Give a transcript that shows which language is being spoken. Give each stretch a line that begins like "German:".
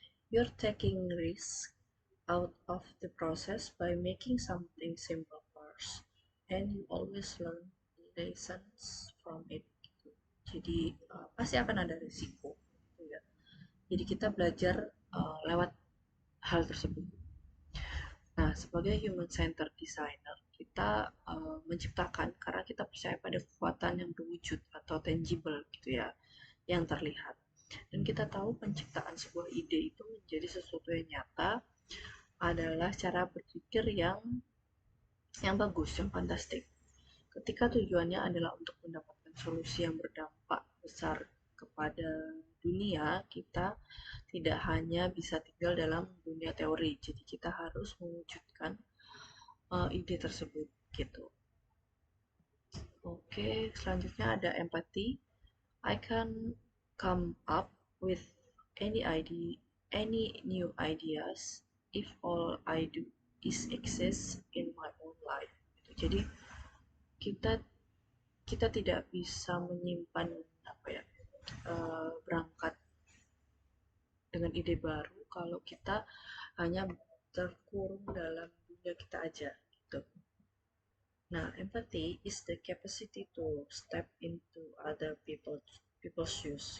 English: You're taking risk out of the process by making something simple first, and you always learn lessons from it.
Indonesian: Gitu. Jadi pasti akan ada risiko. Gitu ya. Jadi kita belajar lewat hal tersebut. Nah, sebagai human centered designer, kita menciptakan karena kita percaya pada kekuatan yang berwujud atau tangible gitu ya, yang terlihat. Dan kita tahu penciptaan sebuah ide itu menjadi sesuatu yang nyata adalah cara berpikir yang bagus, yang fantastik. Ketika tujuannya adalah untuk mendapatkan solusi yang berdampak besar kepada dunia, kita tidak hanya bisa tinggal dalam dunia teori. Jadi kita harus mewujudkan ide tersebut gitu. Oke, selanjutnya ada empathy.
English: I can come up with any new ideas if all I do is exist in my own life.
Indonesian: Jadi kita kita tidak bisa menyimpan apa ya berangkat dengan ide baru kalau kita hanya terkurung dalam dunia kita aja gitu.
English: Nah, empathy is the capacity to step into other people's shoes.